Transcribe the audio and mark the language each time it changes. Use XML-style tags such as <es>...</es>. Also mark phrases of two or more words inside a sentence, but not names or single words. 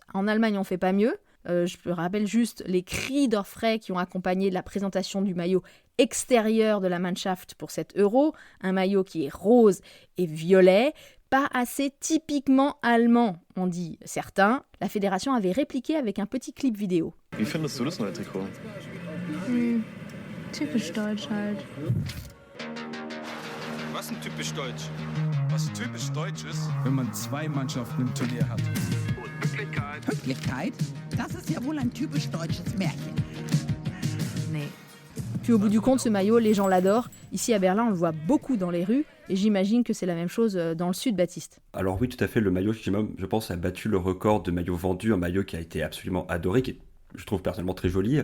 <fr>En Allemagne, on fait pas mieux. Je me rappelle juste les cris d'orfraie qui ont accompagné la présentation du maillot extérieur de la Mannschaft pour cet Euro, un maillot qui est rose et violet, pas assez typiquement allemand, ont dit certains. La fédération avait répliqué avec un petit clip vidéo.</fr> <de>Wie findest du das neue Trikot? Typisch deutsch halt. Was ist typisch deutsch? Was typisch deutsch ist? Wenn man 2 Mannschaften im Turnier hat. Pünktlichkeit. Pünktlichkeit? Das ist ja wohl ein typisch deutsches Märchen.</de> <fr>Mais... Puis au bout du compte, ce maillot, les gens l'adorent. Ici à Berlin, on le voit beaucoup dans les rues et j'imagine que c'est la même chose dans le sud, Baptiste. Alors oui, tout à fait, le maillot, je pense, a battu le record de maillots vendus, un maillot qui a été absolument adoré, qui est, je trouve personnellement très joli.</fr>